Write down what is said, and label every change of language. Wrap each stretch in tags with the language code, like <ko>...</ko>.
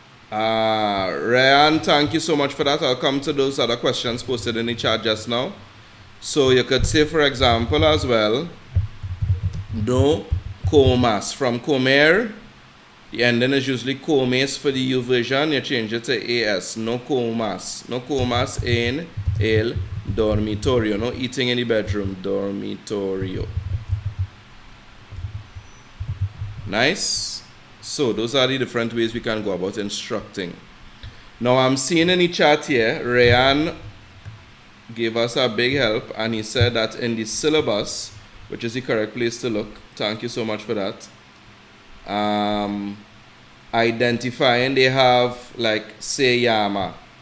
<en>Ryan, thank you so much for that. I'll come to those other questions posted in the chat just now. So you could say, for example, as well,</en> <es>no comas.</es> <en>From comer, the ending is usually comes for the U version. You change it to AS.</en> <es>No comas. No comas en el dormitorio.</es> <en>No eating in the bedroom. Dormitorio. Nice. So those are the different ways we can go about instructing. Now I'm seeing in the chat here, Rayan gave us a big help, and he said that in the syllabus, which is the correct place to look, thank you so much for that, identifying, they have like se llama.</en>